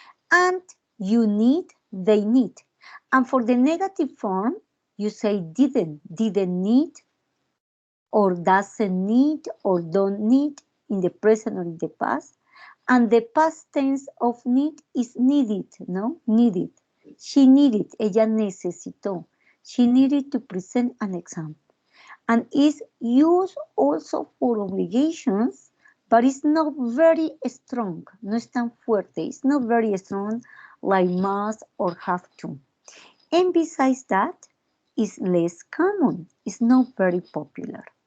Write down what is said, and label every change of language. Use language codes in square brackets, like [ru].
[en] And you need, they need. And for the negative form, you say didn't need, or doesn't need, or don't need in the present or in the past. And the past tense of need is needed, no? Needed. She needed, [es] ella necesitó. [en] She needed to present an exam. And is used also for obligations, but it's not very strong. [es] No es tan fuerte. [en] It's not very strong like must or have to. And besides that, it's less common. It's not very popular.